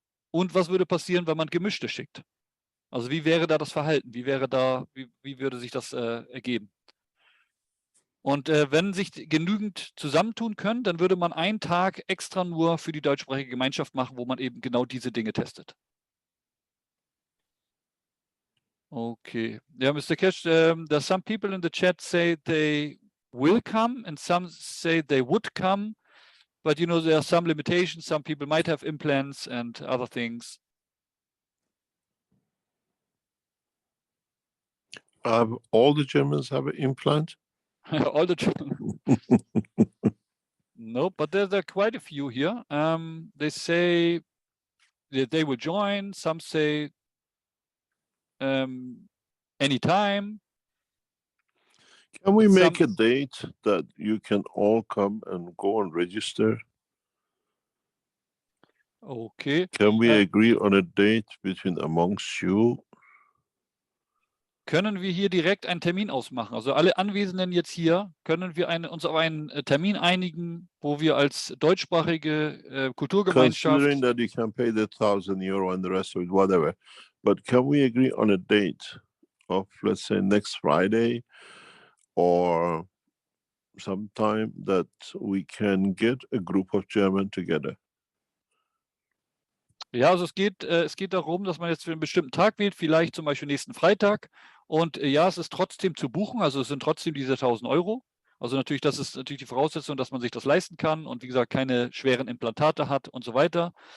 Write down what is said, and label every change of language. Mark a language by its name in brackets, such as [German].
[German] Und was würde passieren, wenn man Gemischte schickt? Also wie wäre da das Verhalten? Wie würde sich das ergeben? Und wenn sich genügend zusammentun können, dann würde man einen Tag extra nur für die deutschsprachige Gemeinschaft machen, wo man eben genau diese Dinge testet. [English] Okay. Yeah, Mr. Keshe, there's some people in the chat say they will come and some say they would come, but you know, there are some limitations. Some people might have implants and other things. All the Germans have an implant? All the Germans. No, but there are quite a few here. They say that they will join. Some say anytime. Can we make a date that you can all come and go and register? Okay. Can we agree on a date amongst you? [German] Können wir hier direkt einen Termin ausmachen? Also alle Anwesenden jetzt hier, können wir uns auf einen Termin einigen, wo wir als deutschsprachige Kulturgemeinschaft... [English] Considering that you can pay the €1,000 and the rest of it, whatever. But can we agree on a date of, let's say, next Friday or sometime that we can get a group of German together? [German] Ja, also es geht darum, dass man jetzt für einen bestimmten Tag wählt, vielleicht zum Beispiel nächsten Freitag. Und ja, es ist trotzdem zu buchen, also es sind trotzdem diese 1.000 €. Also natürlich, das ist natürlich die Voraussetzung, dass man sich das leisten kann und wie gesagt, keine schweren Implantate hat und so weiter.